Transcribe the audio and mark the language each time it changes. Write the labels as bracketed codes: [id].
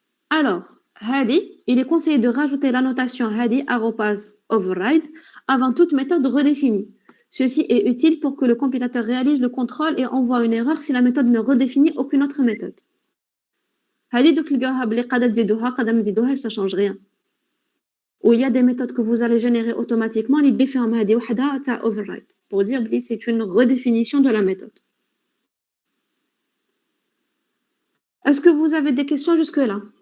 [fr] Alors, Hadi, il est conseillé de rajouter la notation Hadi @override avant toute méthode redéfinie. Ceci est utile pour que le compilateur réalise le contrôle et envoie une erreur si la méthode ne redéfinit aucune autre méthode. [ar] هذه دوك تلقاوها بلي قادر تزيدوها قادر ما تزيدوهاش [fr] ça change rien. Ou il y a des méthodes que vous allez générer automatiquement [ar] اللي تضيف فيهم هذه وحدها تاع [fr] override pour dire بلي c'est une redéfinition de la méthode. Est-ce que vous avez des questions jusque-là?